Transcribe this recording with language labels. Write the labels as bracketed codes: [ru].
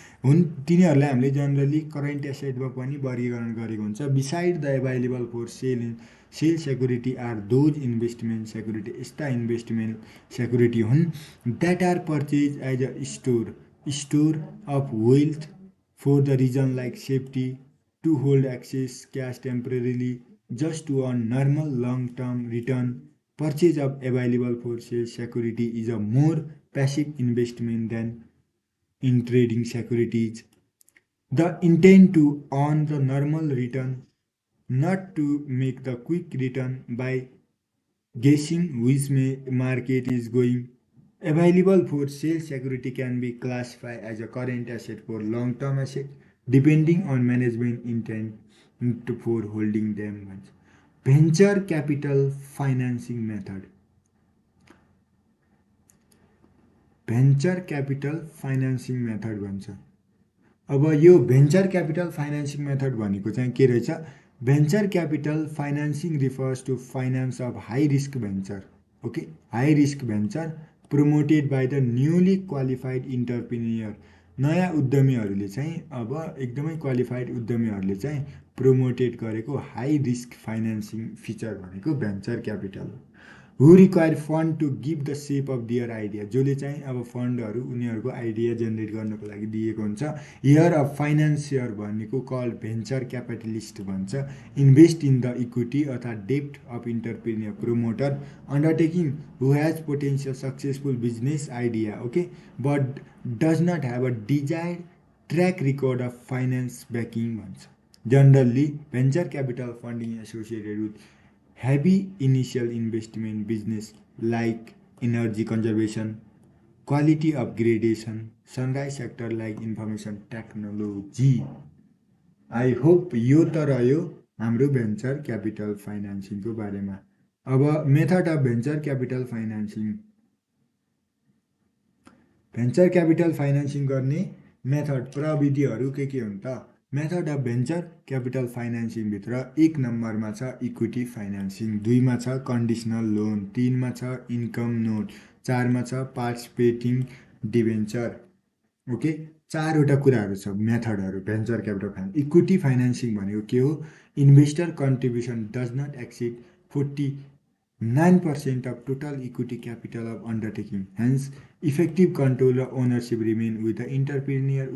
[ne] हुन् तिनीहरूलाई हामीले जनरली करेन्ट एसेटमा पनि वर्गीकरण गरेको हुन्छ [en] Beside the available for sale security are those investment security यस्ता investment security हुन् that are purchase as a store of wealth for the reason like safety to hold excess cash temporarily just to earn normal long-term return. Purchase of available for sale security is a more passive investment than in trading securities. The intent to earn the normal return, not to make the quick return by guessing which market is going. Available for sale security can be classified as a current asset for long-term asset, depending on management intent for holding them. Venture capital financing method. [ne] Venture capital financing method भन्छ। अब यो venture capital financing method भनेको चाहिँ के रहेछ? [en] Venture capital financing refers to finance of high risk venture. Okay, high risk venture promoted by the newly qualified entrepreneur. [ne] नयाँ उद्यमीहरूले चाहिँ अब एकदमै क्वालिफाइड उद्यमीहरूले चाहिँ प्रमोटेड गरेको हाई रिस्क फाइनेन्सिङ फिचर भनेको भेन्चर क्यापिटल हो। [en] who require fund to give the shape of their idea, [ne] जसले चाहिँ अब फन्डहरू उनीहरूको आइडिया जेनेरेट गर्नको लागि दिएको हुन्छ। [en] Here of फाइनेन्सियर भनेको called venture capitalist भन्छ। Invest in the equity अथवा डेप्ट of entrepreneur promoter undertaking who has potential successful business idea, okay, but does not have a desired track record of finance backing भन्छ। Generally venture capital funding associated with heavy initial investment business like energy conservation, quality upgradation, sunrise sector like information technology. I hope [ne] यो त रह्यो हाम्रो venture capital फाइनेन्सिङको बारेमा। [en] अब method of venture capital financing. [ne] Venture capital financing गर्ने method प्रविधिहरू के हुन् त? मेथड अफ भेन्चर क्यापिटल फाइनेन्सिङभित्र 1 नम्बरमा छ इक्विटी फाइनेन्सिङ, 2 मा छ कन्डिसनल लोन, 3 मा छ इन्कम नोट, 4 मा छ पार्टिसिपेटिङ डिभेन्चर। ओके, 4वटा कुराहरू छ मेथडहरू venture capital finance. Equity financing भनेको के हो? [en] Investor contribution does not exceed 49% of total equity capital of undertaking. Hence, effective control [ne] र [en] Ownership remain with the entrepreneur.